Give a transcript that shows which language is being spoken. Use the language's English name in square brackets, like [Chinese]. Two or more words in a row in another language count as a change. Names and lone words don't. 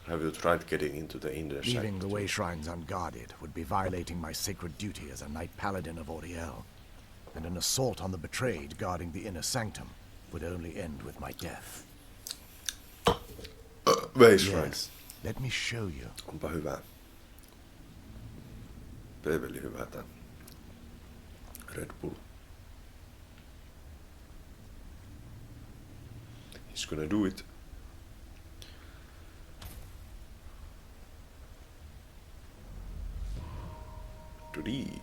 [English] Have you tried getting into the inner Leaving the sanctum? way shrines unguarded would be violating my sacred duty as a knight paladin of Auriel. And an assault on the betrayed guarding the inner sanctum would only end with my death. Way shrine. Yes, let me show you. [Finnish] Onpa hyvä. Peveli hyvä tää. [English] Red Bull. He's gonna do it. Today.